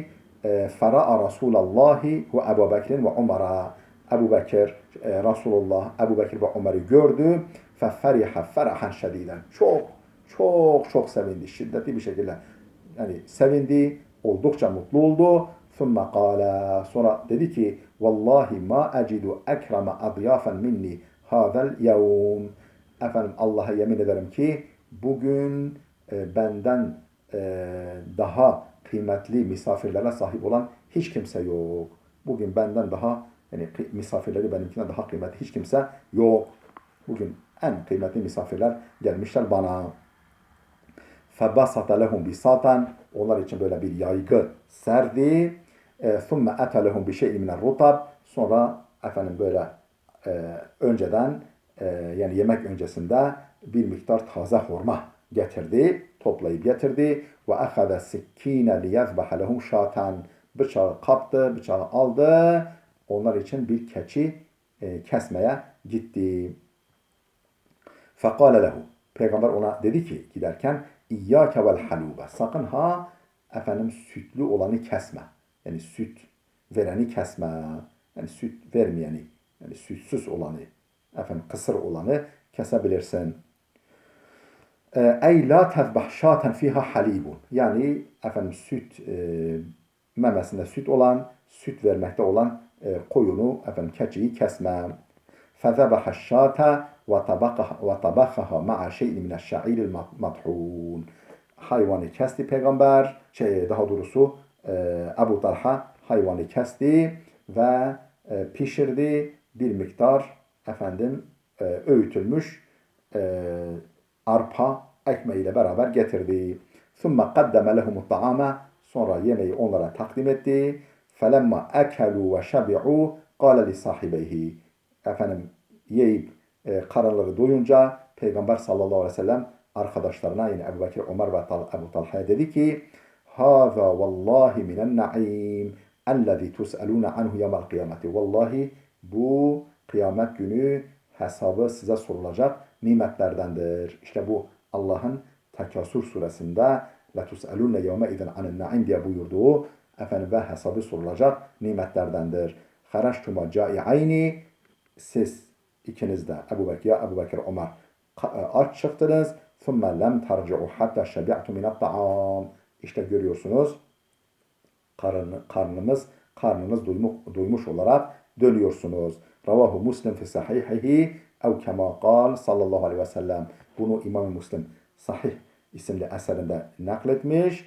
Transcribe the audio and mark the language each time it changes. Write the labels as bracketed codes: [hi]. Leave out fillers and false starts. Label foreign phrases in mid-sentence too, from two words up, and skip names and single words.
[ar] فرأى رسول الله وأبا بكر وعمر. [tr] Ebu Bekir, Resulullah, Ebu Bekir ve Umar'ı gördü. [ar] ففرح بها فرحا شديدا. [tr] Çok sevindi. Şiddetli bir şekilde yani sevindi. Oldukça mutlu oldu. [ar] ثُمَّ قَالَ. [tr] Sonra dedi ki [ar] والله ما أجد أكرم أضيافا مني هذا اليوم. [tr] Allah'a yemin ederim ki bugün benden daha kıymetli misafirlere sahip olan hiç kimse yok. Bugün benden daha, yani misafirleri benimkinden daha kıymetli hiç kimse yok. Bugün en kıymetli misafirler gelmişler bana. [ar] فَبَسَطَ لَهُمْ بِسَاطًا [tr] Onlar için böyle bir yaygı serdi. [ar] ثُمَّ اَتَ لَهُمْ بِشَيْءٍ مِنَ الرُّطَبِ [tr] Sonra efendim böyle önceden yani yemek öncesinde bir miktar taze hurma getirdi, toplayıp getirdi. [ar] وَأَخَذَ السِّكِّينَ لِيَذْبَحَ لَهُمْ شَاةً [tr] Bıçağı kaptı, bıçağı aldı. Onlar için bir keçi kesmeye gitti. [ar] فَقَالَ لَهُ [tr] Peygamber ona dedi ki giderken [ar] إياك والحلوب [tr] Sakın ha efendim sütlü olanı kesme. Yani süt vereni kesme. Yani süt vermeyeni. Yani sütsüz olanı. Efendim kısır olanı kesebilirsin. [ar] أي لا تذبح شاة فيها حليب. [tr] Yani efendim süt memesinde süt olan, süt vermekte olan koyunu, efendim keçiyi kesme. [ar] فذبح الشاة وطبخها مع شيء من الشعير المطحون [tr] Hayvanı kesti peygamber, daha doğrusu Ebu Talha hayvanı kesti ve pişirdi bir miktar efendim öğütülmüş arpa ekmeğiyle beraber getirdi. [ar] ثُمَّ قَدَّمَ لَهُمُ الطَّعَامَ [tr] Sonra yemeği onlara takdim etti. [ar] فَلَمَّا أَكَلُوا وَشَبِعُوا قَالَ لِصَاحِبَيْهِ [tr] Efendim yiyip karınları doyunca Peygamber [ar] صلى الله عليه وسلم [tr] arkadaşlarına yine Ebu Bekir, Ömer ve Ebu Talha'ya dedi ki [ar] هَذَا وَاللّٰهِ مِنَ النَّعِيمِ اَلَّذِي تُسْأَلُونَ عَنْهُ يَوْمَ الْقِيَامَةِ [tr] Vallahi bu kıyamet günü hesabı size sorulacak nimetlerdendir. İşte bu Allah'ın Tekasür suresinde [ar] لَتُسْأَلُونَ يَوْمَ اِذَنْ عَنِ النَّعِيمِ [tr] diye buyurduğu efendim ve hesabı sorulacak nimetlerdendir. [ar] خَرَجْتُمَا جَائِعَيْنِ [tr] Siz ikiniz de Ebu Bekir, Ömer aç çıktınız. [ar] ثُمَّ لَمْ تَرْجِعُوا حَتَّى شَبِعْتُ مِنَ الطَّعَامِ [tr] İşte görüyorsunuz karnınız doymuş olarak dönüyorsunuz. [ar] رواه مسلم في صحيحه أو كما قال صلى الله عليه وسلم. [tr] Bunu İmam Müslim Sahih isimli eserinde nakletmiş.